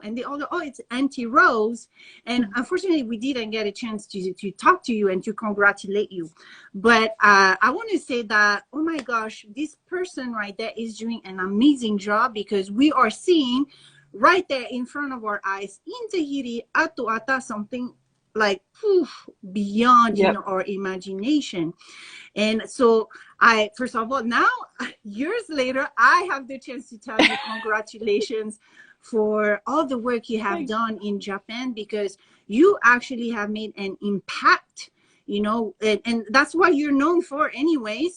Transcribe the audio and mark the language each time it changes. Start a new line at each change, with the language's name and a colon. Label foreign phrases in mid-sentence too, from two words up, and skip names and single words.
English: And they all go, oh, it's Aunty Rose. And unfortunately, we didn't get a chance to talk to you and to congratulate you. But I want to say that, oh my gosh, this person right there is doing an amazing job, because we are seeing right there in front of our eyes in Tahiti,
Tahitian: atu ata,
English: something like beyond, Yep. our imagination. And so first of all, now years later, I have the chance to tell you congratulations for all the work you have done in Japan, because you actually have made an impact, and that's what you're known for anyways.